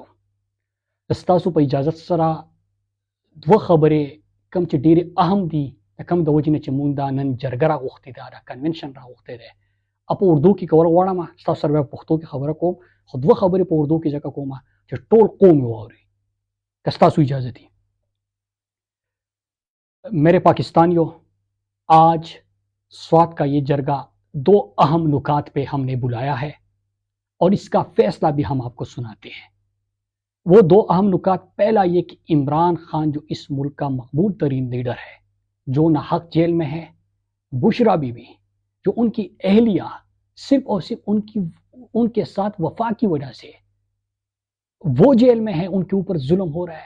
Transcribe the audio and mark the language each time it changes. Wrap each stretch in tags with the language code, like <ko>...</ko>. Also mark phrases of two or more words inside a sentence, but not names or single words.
<ps>ستاسو په اجازت سره دوه خبرې کوم چې ډېرې اهم دي، د کوم د وجې نه چې مونږ دا نن جرګه راغوښتې ده، دا کنونشن راغوښتی دی، په اردو کې کول غواړم. ستاسو سره په پښتو کې خبره کوم، خو دوه خبرې په اردو کې ځکه کوم چې ټول قوم یې واوري که ستاسو اجازه دي.</ps> <ur>میرے پاکستانیوں، آج سوات کا یہ جرگہ دو اہم نکات پہ ہم نے بلایا ہے اور اس کا فیصلہ بھی ہم آپ کو سناتے ہیں. وہ دو اہم نکات، پہلا یہ کہ عمران خان جو اس ملک کا مقبول ترین لیڈر ہے، جو ناحق جیل میں ہے، بشریٰ بی بی جو ان کی اہلیہ صرف اور صرف ان کے ساتھ وفا کی وجہ سے وہ جیل میں ہے، ان کے اوپر ظلم ہو رہا ہے.</ur>